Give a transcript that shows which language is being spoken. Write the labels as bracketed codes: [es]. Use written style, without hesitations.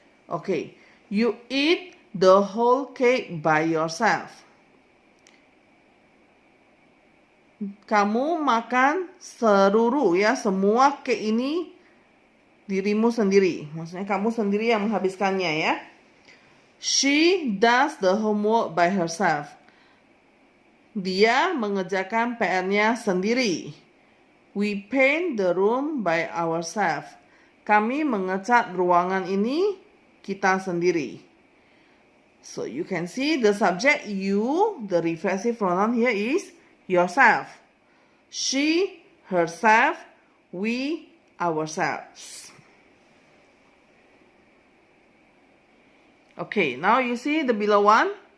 [en] Okay, you eat the whole cake by yourself. [id] kamu makan seluruh ya, semua cake ini dirimu sendiri. Maksudnya kamu sendiri yang menghabiskannya ya. [en] She does the homework by herself. [id] Dia mengerjakan PR-nya sendiri. [en] We paint the room by ourselves. [id] Kami mengecat ruangan ini kita sendiri. [en] So you can see the subject you, the reflexive pronoun here is yourself. She, herself, we, ourselves. Okay, now you see the below one.